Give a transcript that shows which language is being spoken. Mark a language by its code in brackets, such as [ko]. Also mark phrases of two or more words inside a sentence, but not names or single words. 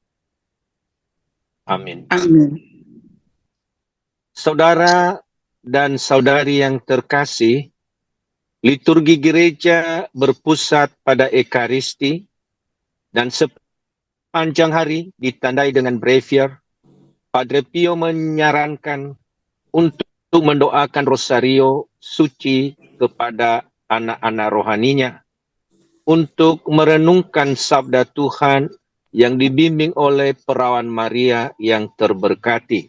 [id] Amin. Amin. Saudara dan saudari yang terkasih, liturgi gereja berpusat pada Ekaristi dan sepanjang hari ditandai dengan breviar. Padre Pio menyarankan untuk mendoakan Rosario suci kepada anak-anak rohaninya, untuk merenungkan sabda Tuhan yang dibimbing oleh perawan Maria yang terberkati.